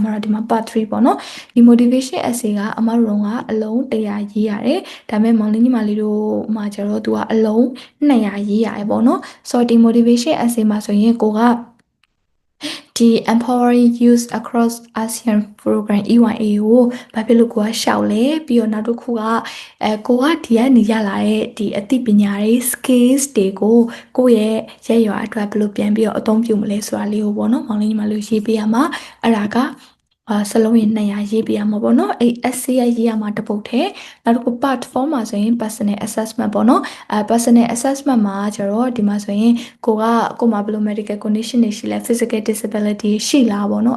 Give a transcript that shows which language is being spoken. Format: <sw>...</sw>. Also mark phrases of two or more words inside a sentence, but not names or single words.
<my>တို့ဒီမှာ part 3ပေါ့နော်ဒီ</my> <en>motivation essay</en> <my>ကအမတို့ကအလုံး100ရေးရတယ်ဒါပေမဲ့မောင်လေးညီမလေးတို့မှာကျတော့သူကအလုံး200ရေးရတယ်ပေါ့နော်ဆိုတော့ဒီ</my> <en>motivation essay</en> <my>မှာဆိုရင်ကိုကဒီ empowering youth across ASEAN program EYA ကိုဘာဖြစ်လို့ကိုကရှောက်လဲပြီးတော့နောက်တစ်ခုကကိုကဒီကနေရလာတဲ့ဒီအသိပညာတွေ skills တွေကိုကိုယ့်ရဲ့ရွာအတွက်ဘယ်လိုပြန်ပြီးတော့အ သုံးပြုမလဲဆိုတာလေးကိုပေါ့နော်မောင်လေးညီမလေးရေးပေးရမှာအဲ့ဒါကစလုံးရင်200ရေးပေးရမှာပေါ့နော်အဲ့ essay ရေးရမှာတစ်ပုဒ်ထဲနောက်တစ်ခု part 4မှာဆိုရင်</my> <en>personal assessment</en> <my>ပေါ့နော်</my> <en>personal assessment</en> <my>မှာကျတော့ဒီမှာဆိုရင်ကိုမှာဘယ်လို</my> <en>medical condition</en> <my>တွေရှိလဲ</my> <en>physical disability</en> <my>ရှိလားပေါ့နော်အဲ့</my>